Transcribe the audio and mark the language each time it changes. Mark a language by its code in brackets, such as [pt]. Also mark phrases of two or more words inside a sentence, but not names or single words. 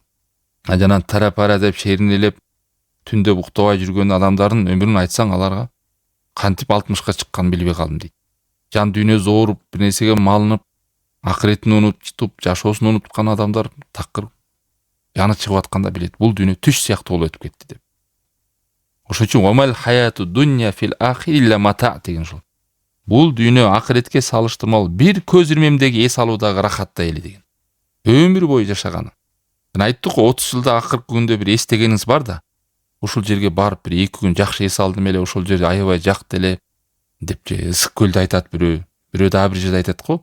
[ky] Жанан тара-пара деп шеринелеп түндө уктабай жүргөн адамдардын өмүрүн айтсаң, аларга кантип 60га чыкканын билбей калдым дейт. Жан дүйнөсү ооруп, бир нерсеге малынып, акыретин унутуп, жашоосун унуткан адамдар такыр жаны чыгып атканда билет, бул дүйнө түш сыяктуу болуп өтүп кетти деп. Ошон үчүн [ar] وما الحياة الدنيا في الآخرة إلا متاع [ky] деген ушул. Бул дүйнө акыретке салыштырмалуу бир көз ирмемдеги эс алуудагы рахаттай эле деген. Өмүр бою жашаганы. Айттык го 30 жылда акыркы күндө бир эстегениңиз бар да, ушул жерге барып бир 2 күн жакшы эс алдым эле, ушул жерде аябай жакты эле деп же ысык көлдү айтат бирөө дагы бир жерде айтат го.